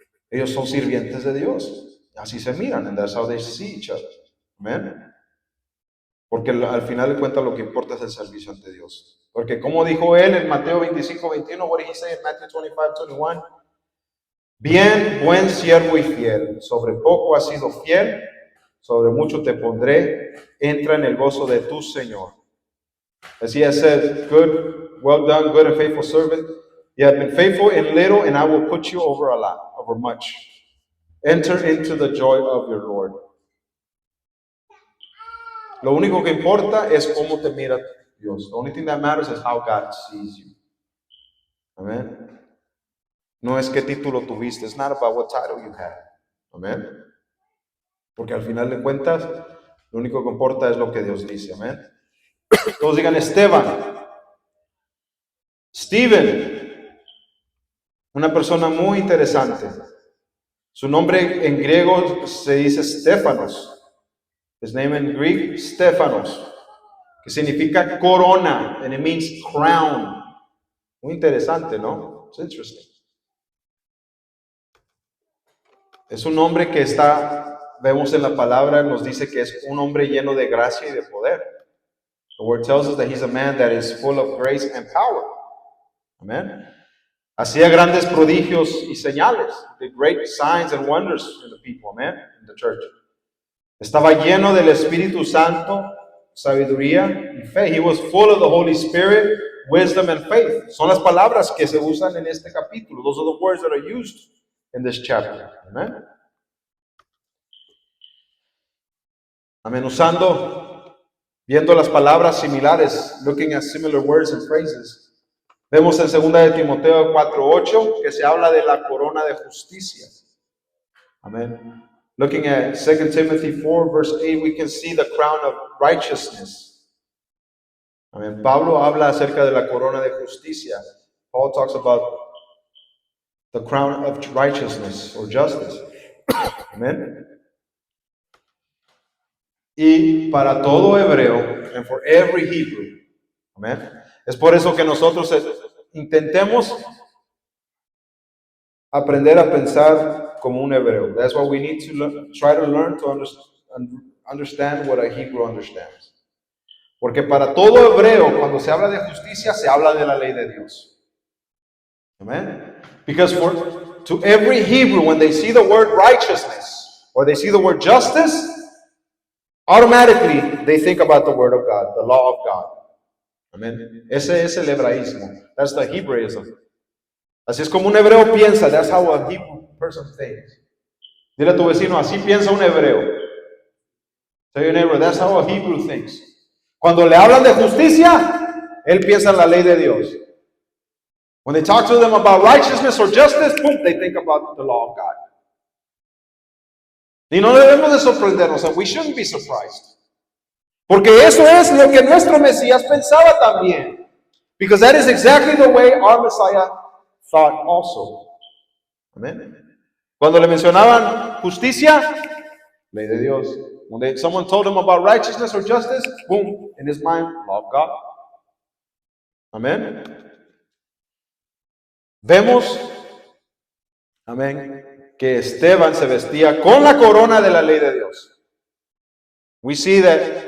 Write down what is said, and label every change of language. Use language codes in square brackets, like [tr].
[es] Ellos son sirvientes de Dios. Así se miran, [en] and that's how they see each other. Amen. [es] Porque al final de cuentas lo que importa es el servicio ante Dios. Porque como dijo él en Mateo 25:21, [en] what did he say in Matthew 25:21? [es] Bien, buen siervo y fiel, sobre poco has sido fiel, sobre mucho te pondré, entra en el gozo de tu Señor. [en] As he has said, good, well done, good and faithful servant. You have been faithful in little, and I will put you over a lot, over much. Enter into the joy of your Lord. [es] Lo único que importa es cómo te mira Dios. [en] The only thing that matters is how God sees you. Amen. [es] No es qué título tuviste. [en] It's not about what title you have. Amen. [es] Porque al final de cuentas, lo único que importa es lo que Dios dice. Amen. Todos digan Esteban. Stephen. Una persona muy interesante. Su nombre en griego se dice Stephanos. [en] His name in Greek, Stephanos, [es] que significa corona, [en] and it means crown. [es] Muy interesante, ¿no? [en] It's interesting. [es] Es un hombre que vemos en la palabra, nos dice que es un hombre lleno de gracia y de poder. [en] The word tells us that he's a man that is full of grace and power. Amen. [es] Hacía grandes prodigios y señales, [en] did great signs and wonders in the people, amen, in the church. [es] Estaba lleno del Espíritu Santo, sabiduría y fe. [en] He was full of the Holy Spirit, wisdom and faith. [es] Son las palabras que se usan en este capítulo. [en] Those are the words that are used in this chapter. Amen. Amén. [es] Viendo las palabras similares, [en] looking at similar words and phrases. [es] Vemos en 2 de Timoteo 4:8 que se habla de la corona de justicia. Amén. [en] Looking at 2 Timothy 4:8, we can see the crown of righteousness. Amén. [es] Pablo habla acerca de la corona de justicia. [en] Paul talks about the crown of righteousness or justice. Amén. [es] Y para todo hebreo, [en] and for every Hebrew. [es] Amén. Es por eso que nosotros intentemos aprender a pensar como un hebreo. [en] That's why we need to try to learn to understand what a Hebrew understands. [es] Porque para todo hebreo, cuando se habla de justicia, se habla de la ley de Dios. Amen? [en] Because to every Hebrew, when they see the word righteousness or they see the word justice, automatically they think about the word of God, the law of God. [es] Amen. Ese es el hebraísmo. [en] That's the Hebraism. [es] Así es como un hebreo piensa. [en] That's how a Hebrew person thinks. [es] Dile a tu vecino, así piensa un hebreo. [en] Tell your neighbor, that's how a Hebrew thinks. [es] Cuando le hablan de justicia, él piensa en la ley de Dios. [en] When they talk to them about righteousness or justice, boom, they think about the law of God. [es] Y no debemos de sorprendernos, [en] and we shouldn't be surprised. [es] Porque eso es lo que nuestro Mesías pensaba también. [en] Because that is exactly the way our Messiah thought also. Amen. [es] Cuando le mencionaban justicia, ley de Dios. [en] When someone told him about righteousness or justice, boom, in his mind, law of God. Amen. [es] Vemos, amén, que Esteban se vestía con la corona de la ley de Dios. [en] We see that